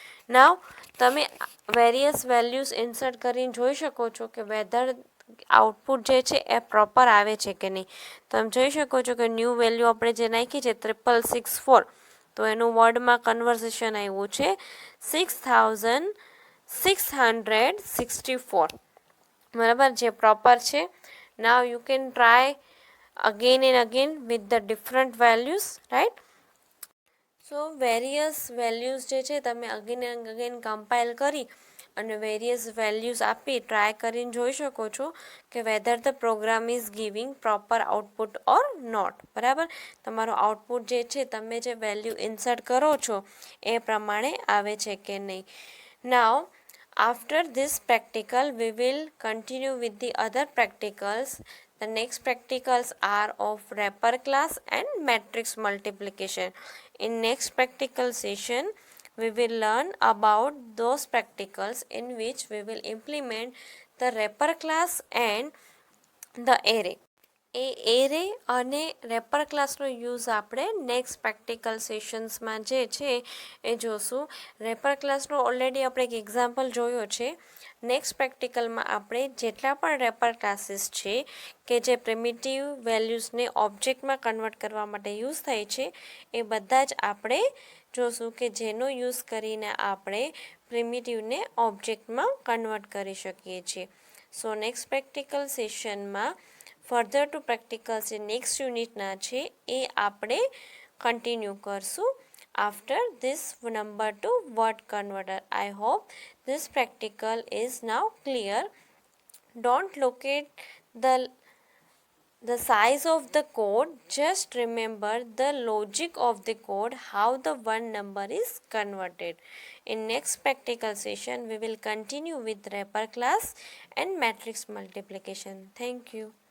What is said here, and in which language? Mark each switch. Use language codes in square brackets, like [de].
[gu] નાવ તમે various values insert કરીને જોઈ શકો છો કે વેધર આઉટપુટ જે છે એ પ્રોપર આવે છે કે નહીં. તમે જોઈ શકો છો કે ન્યૂ વેલ્યુ આપણે જે નાખી છે 6664, તો એનું વર્ડમાં કન્વર્ઝેશન આવ્યું છે 6664. બરાબર, જે પ્રોપર છે. [en] Now you can try again and again with the different values, right? [gu] So various values જે છે તમે અગેન એન્ડ અગેન કમ્પાઇલ કરી અને વેરિયસ વેલ્યુઝ આપી ટ્રાય કરીને જોઈ શકો છો કે [en] Whether the program is giving proper output or not. [gu] બરાબર, તમારો આઉટપુટ જે છે તમે જે વેલ્યુ ઇન્સર્ટ કરો છો એ પ્રમાણે આવે છે કે નહીં. [en] Now after this practical we will continue with the other practicals. The next practicals are of wrapper class and matrix multiplication. In next practical session we will learn about those practicals in which we will implement the wrapper class and the array. [gu] A array અને wrapper ક્લાસનો use આપણે next practical સેશન્સમાં જે છે એ જોશું. Wrapper ક્લાસનો already આપણે એક example જોયો છે. Next પ્રેક્ટિકલમાં આપણે જેટલા પણ રેપર ક્લાસીસ છે કે જે પ્રિમિટિવ વેલ્યુઝને ઓબ્જેક્ટમાં કન્વર્ટ કરવા માટે યુઝ થાય છે એ બધા જ આપણે જોશું કે જેનો યુઝ કરીને આપણે પ્રિમિટિવને ઓબ્જેક્ટમાં કન્વર્ટ કરી શકીએ છીએ. સો નેક્સ્ટ પ્રેક્ટિકલ સેશનમાં ફર્ધર ટુ પ્રેક્ટિકલ્સ જે નેક્સ્ટ યુનિટના છે એ આપણે કન્ટિન્યુ કરશું [en] After this number to word converter. I hope this practical is now clear. Don't look at the size of the code, just remember the logic of the code, how the one number is converted. In next practical session we will continue with wrapper class and matrix multiplication. Thank you.